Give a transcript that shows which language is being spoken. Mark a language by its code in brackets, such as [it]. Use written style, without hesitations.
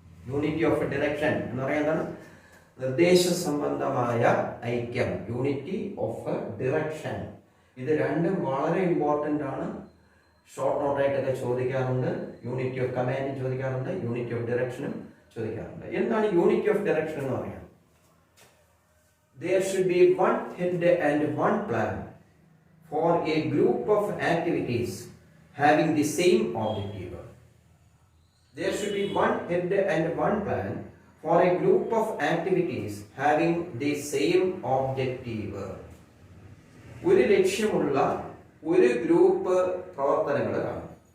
[ml] Unity of direction എന്ന് പറയുന്നത് നിർദ്ദേശ സംബന്ധമായ ഐക്യം, യൂണിറ്റി ഓഫ് ഡിറക്ഷൻ. ഇത് രണ്ടും വളരെ ഇമ്പോർട്ടൻ്റ് ആണ്. ഷോർട്ട് നോട്ടായിട്ടൊക്കെ ചോദിക്കാറുണ്ട്. യൂണിറ്റി ഓഫ് കമാൻഡ് ചോദിക്കാറുണ്ട്, യൂണിറ്റി ഓഫ് ഡിറക്ഷനും ചോദിക്കാറുണ്ട്. എന്താണ് യൂണിറ്റി ഓഫ് ഡിറക്ഷൻ എന്ന് പറയാം? [en] There should be one head and one plan for a group of activities having the same objective. There should be one head and one plan for a group of activities having the same objective. [ml] ഒരു ലക്ഷ്യമുള്ള ഒരു group പ്രവർത്തനങ്ങൾ കാണും.